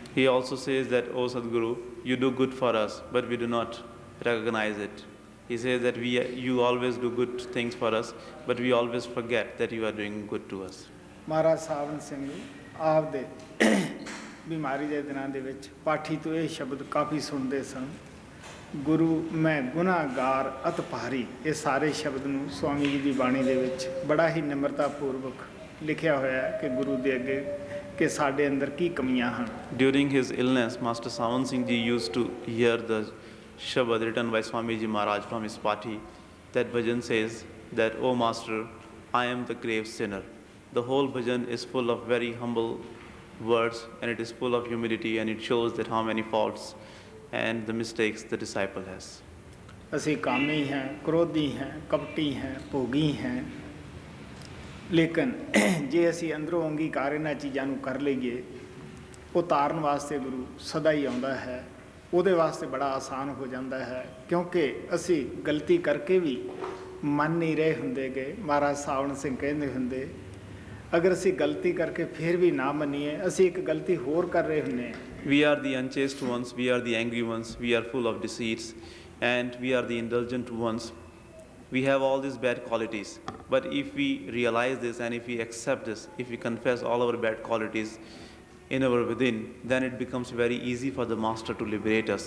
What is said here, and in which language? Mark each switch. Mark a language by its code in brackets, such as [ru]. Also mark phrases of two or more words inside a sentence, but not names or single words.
[en] He also says that, O Sadguru, you do good for us, but we do not recognize it. He says that you always do good things for us, but we always forget that you are doing good to us. [pa] ਮਹਾਰਾਜ ਸਾਵਨ ਸਿੰਘ ਆਪ ਦੇ ਬਿਮਾਰੀ ਦੇ ਦਿਨਾਂ ਦੇ ਵਿੱਚ ਪਾਠੀ ਤੋਂ ਇਹ ਸ਼ਬਦ ਕਾਫੀ ਸੁਣਦੇ ਸਨ ਗੁਰੂ ਮੈਂ ਗੁਨਾਹਗਾਰ ਅਤ ਭਾਰੀ ਇਹ ਸਾਰੇ ਸ਼ਬਦ ਨੂੰ ਸਵਾਮੀ ਜੀ ਦੀ ਬਾਣੀ ਦੇ ਵਿੱਚ ਬੜਾ ਹੀ ਨਿਮਰਤਾ ਪੂਰਵਕ ਲਿਖਿਆ ਹੋਇਆ ਹੈ ਕਿ ਗੁਰੂ ਦੇ ਅੱਗੇ ਕਿ ਸਾਡੇ ਅੰਦਰ ਕੀ ਕਮੀਆਂ ਹਨ [en] During his illness, Master Sawan Singh Ji used to hear the Shabad written by Swamiji Maharaj from his party. That bhajan says that, O Master, I am the grave sinner. The whole bhajan is full of very humble words and it is full of humility and it shows that how many faults and the mistakes the disciple has. [pa] ਅਸੀਂ ਕਾਮੀ [hi] हैं क्रोधी हैं कपटी हैं [pa] ਭੋਗੀ हैं ਲੇਕਿਨ ਜੇ ਅਸੀਂ ਅੰਦਰੋਂ ਅੰਗੀਕਾਰ ਇਹਨਾਂ ਚੀਜ਼ਾਂ ਨੂੰ ਕਰ ਲਈਏ ਉਹ ਤਾਰਨ ਵਾਸਤੇ ਗੁਰੂ ਸਦਾ ਹੀ ਆਉਂਦਾ ਹੈ ਉਹਦੇ ਵਾਸਤੇ ਬੜਾ ਆਸਾਨ ਹੋ ਜਾਂਦਾ ਹੈ ਕਿਉਂਕਿ ਅਸੀਂ ਗਲਤੀ ਕਰਕੇ ਵੀ ਮੰਨ ਨਹੀਂ ਰਹੇ ਹੁੰਦੇ ਗੇ ਮਹਾਰਾਜ ਸਾਵਣ ਸਿੰਘ ਕਹਿੰਦੇ ਹੁੰਦੇ ਅਗਰ ਅਸੀਂ ਗਲਤੀ ਕਰਕੇ ਫਿਰ ਵੀ ਨਾ ਮੰਨੀਏ ਅਸੀਂ ਇੱਕ ਗਲਤੀ ਹੋਰ ਕਰ ਰਹੇ ਹੁੰਦੇ ਹਾਂ [en] We are the unchaste ones, we are the angry ones, we are full of deceits, and we are the indulgent ones. We have all these bad qualities. But if we realize this and if we accept this, if we confess all our bad qualities in our within, then it becomes very easy for the Master to liberate us.